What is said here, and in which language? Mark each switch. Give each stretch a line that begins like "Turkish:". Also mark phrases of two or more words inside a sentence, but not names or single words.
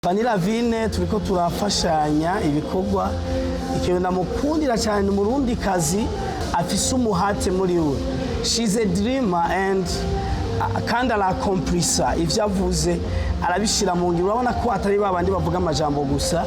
Rundi: Vanilla Vine turiko turafashanya ibikorwa ikintu namukundira cyane umurundi kazi afise umuhate muri we.
English: She's a dreamer
Rundi: and kandi arakomplisa ivyo avuze arabishira mu ngiro urabona ko atari babandi bavuga amajambo gusa.